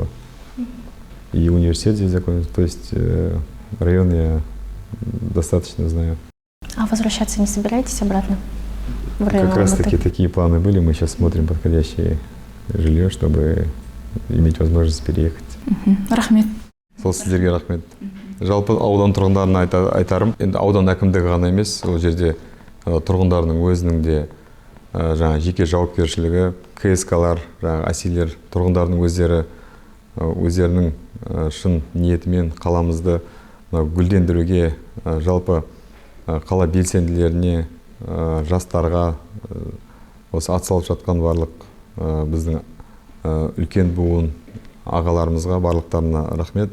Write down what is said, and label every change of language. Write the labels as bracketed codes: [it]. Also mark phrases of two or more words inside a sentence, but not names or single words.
[ru] И университет здесь закончил. То есть район я достаточно знаю. А возвращаться не собираетесь обратно в район Как раз Алматы? таки такие планы были. Мы сейчас смотрим подходящее жилье, чтобы иметь возможность переехать. [kk] Рахмет. Сол сіздерге рахмет. Жалпы аудан тұрғындарына айтарым, енді аудан әкімдігі ғана емес, ол жерде тұрғындардың өзінің де жаңа жеке жауапкершілігі, КСК-лар, жаңа әсилер, тұрғындардың өздерінің шын ниетімен қаламызды гүлдендіруге, жалпы қала белсенділеріне, жастарға, осы атсалып жатқан барлық біздің үлкен буын ағаларымызға барлықтарына рахмет.